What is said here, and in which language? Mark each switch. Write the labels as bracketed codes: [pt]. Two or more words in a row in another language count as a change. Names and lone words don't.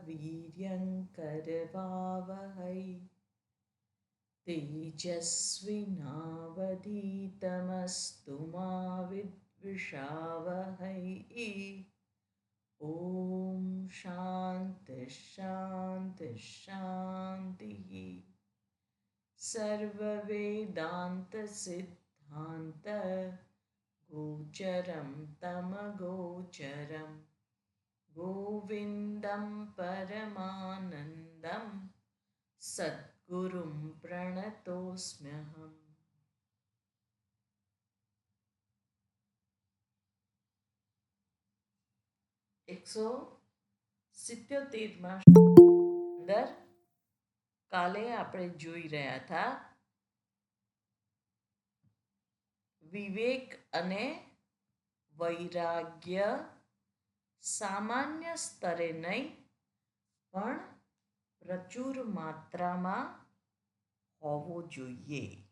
[sa] वीर्यङ्करवावहै तेजस्विनावधीतमस्तु मा विद्विषावहै ॐ शान्तिः सर्ववेदान्तसिद्धान्त गोचरं तमगोचरं गोविन्दं परमानन्दं सद्गुरुं प्रणतोऽस्म्यहम् [gu] 177માં અંદર કાલે આપણે જોઈ રહ્યા હતા વિવેક અને વૈરાગ્ય સામાન્ય સ્તરે નહીં પણ પ્રચુર માત્રામાં હોવો જોઈએ.